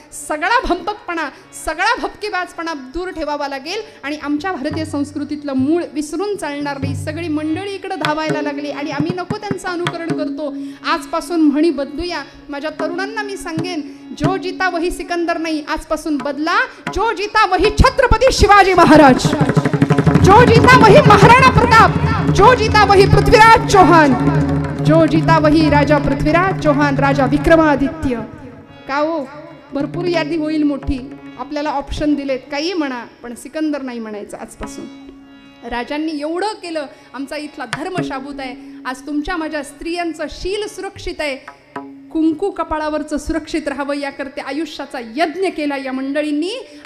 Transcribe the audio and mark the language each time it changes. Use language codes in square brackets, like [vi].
[mr] सगळा भंपकपणा, सगळा भपकेबाजपणा दूर ठेवावा लागेल आणि आमच्या भारतीय संस्कृतीतलं मूळ विसरून चालणार नाही. सगळी मंडळी इकडे धावायला लागली आणि आम्ही नको त्यांचं अनुकरण करतो. आजपासून म्हणी बदलूया. माझ्या तरुणांना मी सांगेन, [hi] जो जिता वही सिकंदर [mr] नाही, आजपासून बदला. [hi] जो जिता वही छत्रपती शिवाजी महाराज, जो जीता वही महाराणा प्रताप, जो जीता वही पृथ्वीराज चौहान, जो जीता वही राजा पृथ्वीराज चौहान, राजा विक्रमादित्य. [mr] का हो, भरपूर यादी होईल मोठी. आपल्याला ऑप्शन दिलेत, काही म्हणा, पण सिकंदर नाही म्हणायचं आजपासून. राजांनी एवढं केलं. आमचा इथला धर्म शाबूत आहे. आज तुमच्या माझ्या स्त्रियांचं शील सुरक्षित आहे. कुंकू कपाळावरचं सुरक्षित राहावं याकरता आयुष्याचा यज्ञ केला या मंडळींनी.